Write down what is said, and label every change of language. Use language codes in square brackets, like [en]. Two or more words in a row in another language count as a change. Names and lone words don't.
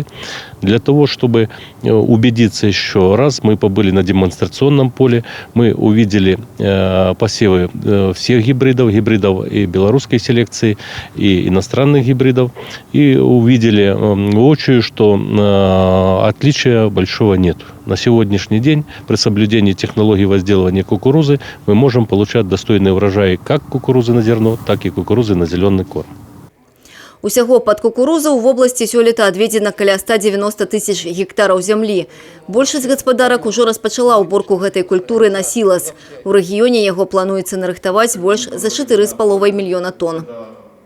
[ru] Для того, чтобы убедиться еще раз, мы побыли на демонстрационном поле, мы увидели посевы всех гибридов и белорусской селекции, и иностранных гибридов, и увидели воочию, что отличия большого нет. На сегодняшний день при соблюдении технологий возделывания кукурузы мы можем получать достойный урожай как кукурузы на зерно, так и кукурузы на зеленый корм. [be] Усяго пад кукурузу ў вобласці сёлета адведзена каля 190 тысяч гектараў зямлі. Большасць гаспадарак ужо распачала ўборку гэтай культуры на сілас. У рэгіёне яго плануецца нарыхтаваць больш за 4,5 мільёна тонн.